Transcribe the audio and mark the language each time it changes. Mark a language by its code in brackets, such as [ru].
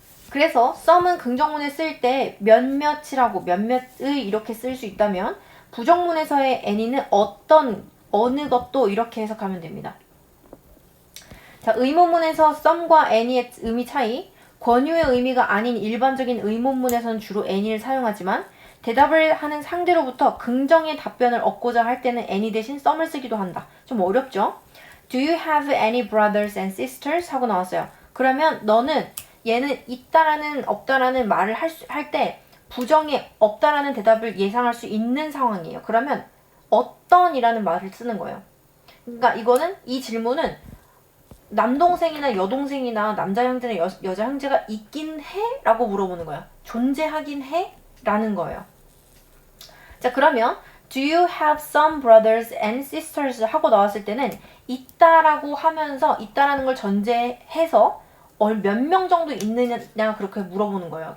[ko] 그래서 some은 긍정문에 쓸 때 몇몇이라고 몇몇의 이렇게 쓸 수 있다면 부정문에서의 any는 어느 것도 이렇게 해석하면 됩니다. 자, 의문문에서 some과 any의 의미 차이, 권유의 의미가 아닌 일반적인 의문문에서는 주로 any를 사용하지만 대답을 하는 상대로부터 긍정의 답변을 얻고자 할 때는 any 대신 some을 쓰기도 한다. 좀 어렵죠? [en] Do you have any brothers and sisters? [ko] 하고 나왔어요. 그러면 너는 얘는 있다라는 없다라는 말을 할 때 부정의 없다라는 대답을 예상할 수 있는 상황이에요. 그러면 어떤이라는 말을 쓰는 거예요. 그러니까 이거는 이 질문은 남동생이나 여동생이나 남자 형제나 여자 형제가 있긴 해? 라고 물어보는 거예요. 존재하긴 해? 라는 거예요. 자, 그러면 [en] Do you have some brothers and sisters? [ko] 하고 나왔을 때는 있다라고 하면서 있다라는 걸 전제해서 몇 명 정도 있느냐 그렇게 물어보는 거예요.